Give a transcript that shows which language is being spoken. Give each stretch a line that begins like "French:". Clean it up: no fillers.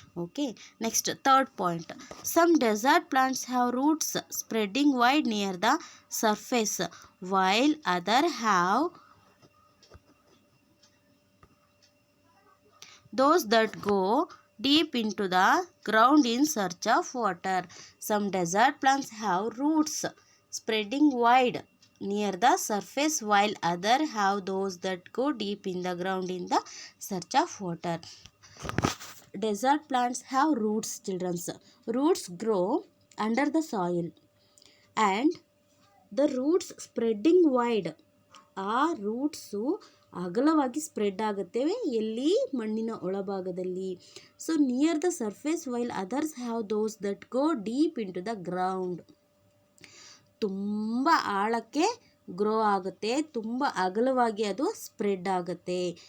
English: Okay, next third point. Some desert plants have roots spreading wide near the surface while other have those that go deep into the ground in search of water. Some desert plants have roots spreading wide near the surface while others have those that go deep in the ground in the search of water. Desert plants have roots, children. Roots grow under the soil and the roots spreading wide.
Kannada: ಆ roots ಅಗಲವಾಗಿ spread ಆಗುತ್ತೆ ಎಲ್ಲಿ, ಮಣ್ಣಿನ ಒಳಭಾಗದಲ್ಲಿ.
English: So near the surface while others have those that go deep into the ground.
Kannada: ತುಂಬ ಆಳಕ್ಕೆ grow ಆಗುತ್ತೆ, ತುಂಬ ಅಗಲವಾಗಿ ಅದು ಸ್ಪ್ರೆಡ್ ಆಗುತ್ತೆ.